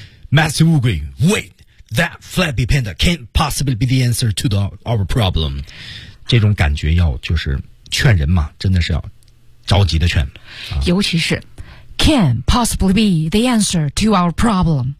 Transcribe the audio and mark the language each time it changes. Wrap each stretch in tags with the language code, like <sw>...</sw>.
<en>Master 乌龟 wait， That flabby panda can't possibly be the answer to our problem。</en> <zh>这种感觉要就是劝人嘛，真的是要着急的劝。啊、尤其是</zh> <en>can't possibly be the answer to our problem。</en>